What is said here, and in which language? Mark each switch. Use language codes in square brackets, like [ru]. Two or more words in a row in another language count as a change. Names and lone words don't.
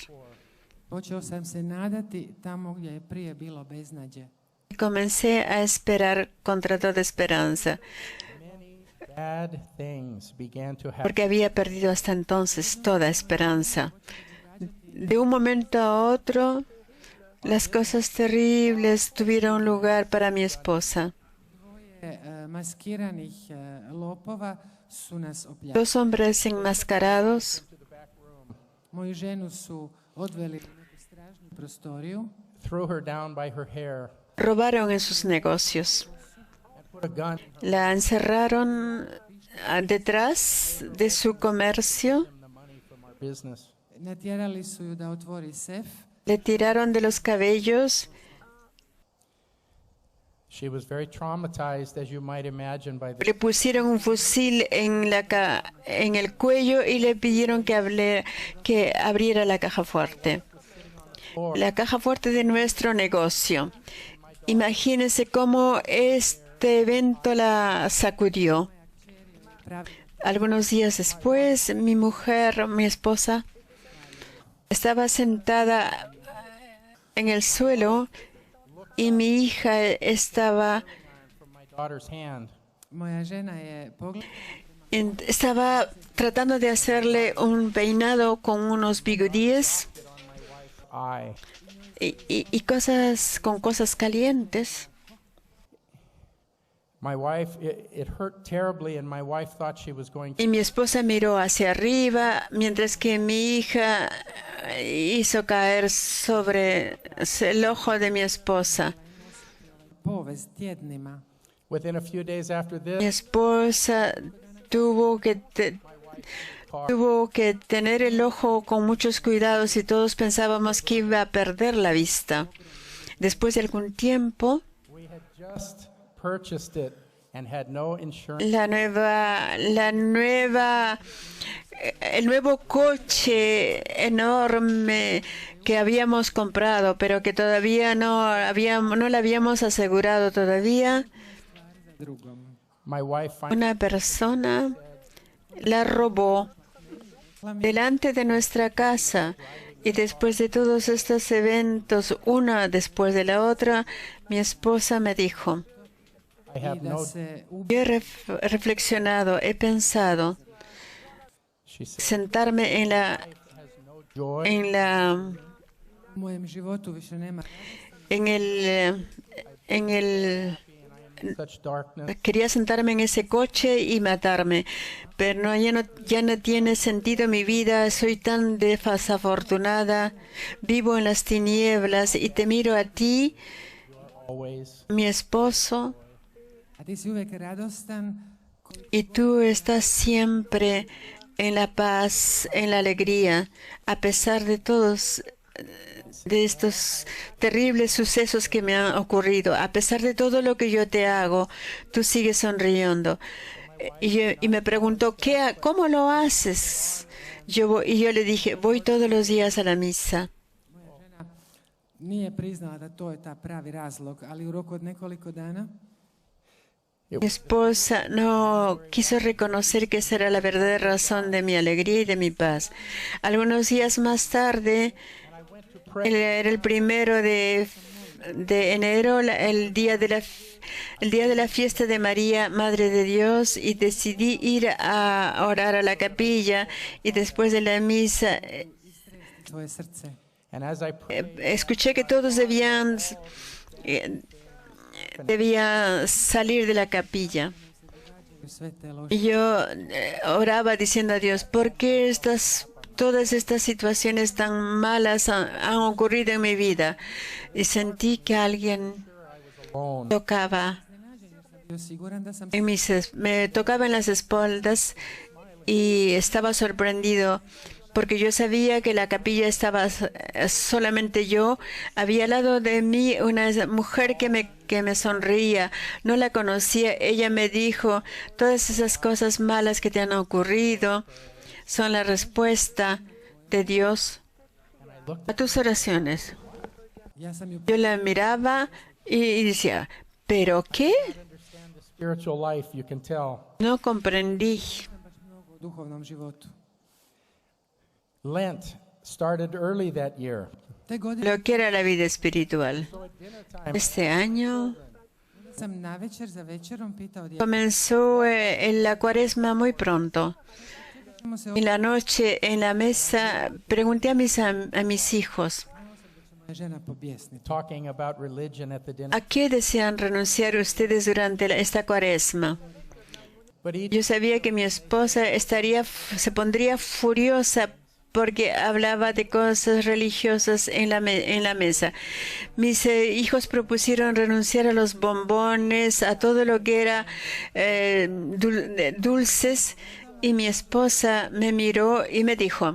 [hr] počeo sam se nadati tamo gdje je prije bilo beznađe. [es] comencé a esperar contra toda esperanza, [en] Bad things began to happen. [es] porque había perdido hasta entonces toda esperanza. De un momento a otro, las cosas terribles tuvieron lugar para mi esposa. [hr] Maskiranih lopova su nas opljačkali. [es] Dos hombres enmascarados [hr] Moju ženu su odveli u neku stražnju prostoriju, [en] Threw her down by her hair. [es] robaron en sus negocios. [en] Put a gun [es] La encerraron detrás de su comercio, [en] in the money from our business. [hr] natjerali su ju da otvori sef. [es] le tiraron de los cabellos. [en] She was very traumatized, as you might imagine, by [es] Le [en] this. [es] pusieron un fusil en el cuello y le pidieron que abriera la caja fuerte. La caja fuerte de nuestro negocio. Imagínense cómo este evento la sacudió. Algunos días después, mi mujer, mi esposa, estaba sentada en el suelo y mi hija estaba [en] From my daughter's hand. [hr] Moja žena je pogledala [es] estaba tratando de hacerle un peinado con unos bigotíes [en] Eye. [es] y con cosas calientes. [en] My wife, it hurt terribly, and my wife thought she was going to. [es] Y mi esposa miró hacia arriba mientras que mi hija hizo caer sobre el ojo de mi esposa. [hr] povest tjednima. [en] Within a few days after [es] Mi [en] this, [es] esposa tuvo que tener el ojo con muchos cuidados y todos pensábamos que iba a perder la vista. Después de algún tiempo, [en] we had just purchased it and had no insurance. [es] el nuevo coche enorme que habíamos comprado, pero que todavía no le habíamos asegurado todavía, [hr] Drugom. [en] My wife finally [es] una persona la robó delante de nuestra casa. Y después de todos estos eventos, una después de la otra, mi esposa me dijo, [en] I I have [hr] da [es] no. [hr] se [es] yo he reflexionado, he pensado [en] She said, [es] sentarme [en] joy. [hr] u mojem životu više nema. [en] Such darkness. [es] Quería sentarme en ese coche y matarme, pero ya no tiene sentido mi vida, soy tan desafortunada, vivo en las tinieblas y te miro a ti, [en] Always. [es] mi esposo, [hr] A ti si uvijek radostan, [es] y tú estás siempre en la paz, en la alegría, a pesar de todos de estos terribles sucesos que me han ocurrido. A pesar de todo lo que yo te hago, tú sigues sonriendo. Y me preguntó, ¿cómo lo haces? Y yo le dije, voy todos los días a la misa. [hr] nije priznala da to je ta pravi razlog, ali u roku od nekoliko dana [es] Mi esposa no quiso reconocer que esa era la verdadera razón de mi alegría y de mi paz. Algunos días más tarde, era el 1 de enero, el día de la fiesta de María, Madre de Dios, y decidí ir a orar a la capilla, y después de la misa [hr] tvoje srce. [en] And as I prayed, [es] escuché que todos debían salir de la capilla. [hr] Sve te loše. [es] Y yo oraba diciendo a Dios, ¿por qué todas estas situaciones tan malas han ocurrido en mi vida? Y sentí que alguien [en] alone, [es] tocaba [hr] Bio siguran da sam [es] me tocaba en las espaldas y estaba sorprendido porque yo sabía que la capilla estaba solamente yo. Había al lado de mí una mujer que me sonreía. No la conocía. Ella me dijo, todas esas cosas malas que te han ocurrido son la respuesta de Dios a tus oraciones. [hr] ja sam ju [es] Yo la miraba y decía, ¿pero qué? [en] spiritual life, you can tell. [es] No comprendí. [hr] mnogo u duhovnom životu. [en] Lent started early that year. [hr] Te godine [es] lo que era la vida espiritual. Este año [hr] sam navečer za večerom pitao djecu. [es] comenzó en la cuaresma muy pronto. [hr] Ćemo se [es] En la noche, en la mesa, pregunté a mis hijos, [hr] moja žena pobjesniti. [en] Talking about religion at the dinner. [es] ¿a qué desean renunciar ustedes durante esta cuaresma? [en] But each [es] Yo sabía que mi esposa se pondría furiosa porque hablaba de cosas religiosas en la mesa. Mis hijos propusieron renunciar a los bombones, a todo lo que era dulces, y mi esposa me miró y me dijo,